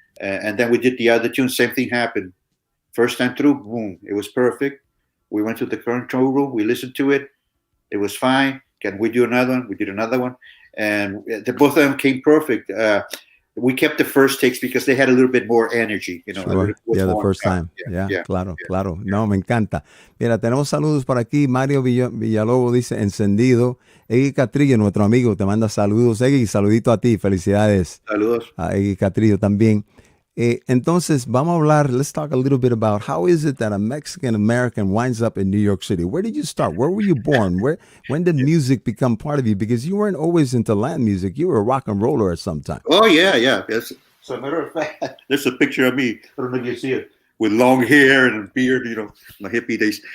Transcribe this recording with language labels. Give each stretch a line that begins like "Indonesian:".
English: And then we did the other tune. Same thing happened. First time through, boom, it was perfect. We went to the control room. We listened to it. It was fine. can we do another one? We did another one, and both of them came perfect. We kept the first takes because they had a little bit more energy, you know. Sure. Yeah, the first time. Yeah,
Spanish: claro. No, me encanta. Mira, tenemos saludos por aquí. Mario Villalobos dice, encendido. Egui Catrillo, nuestro amigo, te manda saludos. Egui, saludito a ti. Felicidades. Saludos. A Egui Catrillo también. Entonces, vamos a hablar,
English: let's talk a little bit about how is it that a Mexican-American winds up in New York City? Where did you start? Where were you born? When did music become part of you? Because you weren't always into Latin music. You were a rock and roller at some time. Oh, yeah. Yes. So, matter of fact, there's a picture of me. I don't know if you see it, with long hair and a beard, you know, my hippie days.